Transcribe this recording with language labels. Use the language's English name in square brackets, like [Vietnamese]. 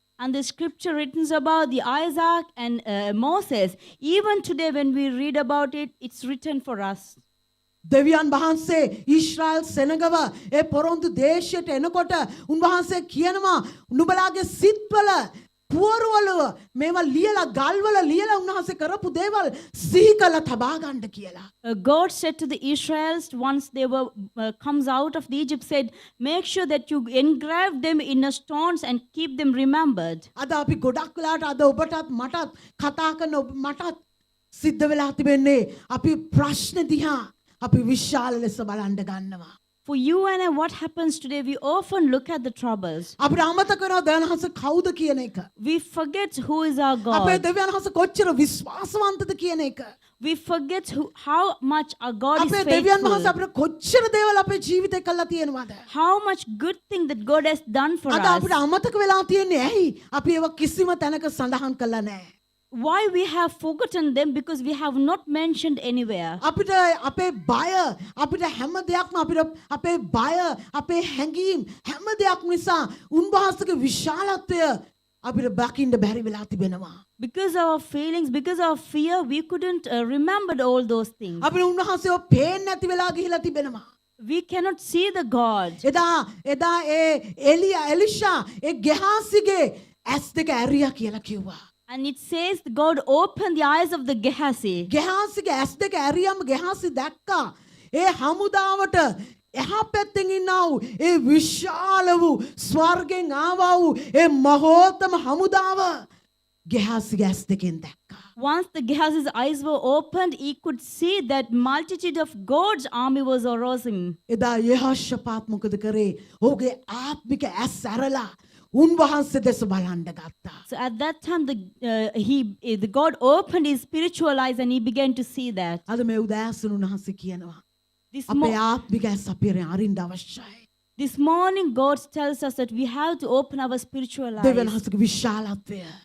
[English] And the scripture written about the Isaac and Moses, even today when we read about it, it's written for us. [Sinhala] දෙවියන් වහන්සේ ඊශ්‍රායල් සෙනගව ඒ පොරොන්දු දේශයට එනකොට උන්වහන්සේ කියනවා නුඹලාගේ සිත්වල පුවරුවල මේවා ලියලා ගල්වල ලියලා උන්වහන්සේ කරපු දේවල් සිහි කරලා තබා ගන්න කියලා. [English] God said to the Israelites once they were comes out of the Egypt, said, make sure that you engrave them in the stones and keep them remembered. [Sinhala] අද අපි ගොඩක් වෙලාට අද ඔබටත් මටත් කතා කරන මටත් සිද්ධ වෙලා තිබෙන්නේ අපි ප්‍රශ්න දිහා අපි විශාල ලෙස බලන්න ගන්නවා. [English] For you and I, what happens today, we often look at the troubles. [Sinhala] අපිට අමතක වෙනවා දෙවියන් වහන්සේ කවුද කියන එක. [English] We forget who is our [Sinhala] අපේ [English] God. [Sinhala] දෙවියන් වහන්සේ කොච්චර විශ්වාසවන්තද කියන එක. [English] We forget how much our God is [Sinhala] අපේ දෙවියන් වහන්සේ අපිට කොච්චර දේවල් අපේ ජීවිතේ කළා තියෙනවද? [English] How much good thing that God has done for [Sinhala] අද [English] us. [Sinhala] අපිට අමතක වෙලා තියෙන්නේ ඇයි? අපි ඒවා කිසිම තැනක සඳහන් කළා නැහැ. [English] Why we have forgotten them? Because we have not mentioned anywhere. [Sinhala] අපිට අපේ බය අපිට හැම දෙයක්ම අපිට අපේ බය අපේ හැඟීම් හැම දෙයක් නිසා උන්වහන්සේගේ විශාලත්වය අපිට බකින්න බැරි වෙලා තිබෙනවා. [English] Because of our feelings, because of fear, we couldn't remember all those things. [Sinhala] අපිට උන්වහන්සේව පේන්නේ නැති වෙලා ගිහිලා තිබෙනවා. [English] We cannot see the God. [Sinhala] එදා එලිෂා ඒ ගෙහාසිගේ ඇස් දෙක ඇරියා කියලා කිව්වා. [English] And it says God opened the eyes of the Gehazi. [Sinhala] ගෙහාසිගේ ඇස් දෙක ඇරියම ගෙහාසි දැක්කා. ඒ හමුදාවට එහා පැත්තෙන් ඉන්නා වූ ඒ විශාල වූ ස්වර්ගෙන් ආවා වූ ඒ මහෝත්තම හමුදාව ගෙහාසිගේ ඇස් දෙකෙන් දැක්කා. [English] Once the Gehazi's eyes were opened, he could see that multitude of God's army was arousing him. [Sinhala] එදා යෙහෝෂාපාත් මොකද කරේ? ඔහුගේ ආත්මික ඇස් ඇරලා උන්වහන්සේ දෙස බලන්න ගත්තා. [English] So at that time, the God opened his spiritual eyes and he began to see that. [Sinhala] අද මේ උදෑසන උන්වහන්සේ කියනවා [English] This, [Sinhala] අපේ ආත්මික ඇස් අපේ අරින්න අවශ්‍යයි. [English] this morning, God tells us that we have to open our spiritual [Sinhala] දෙවියන් [English] eyes [Sinhala] වහන්සේගේ විශාලත්වය.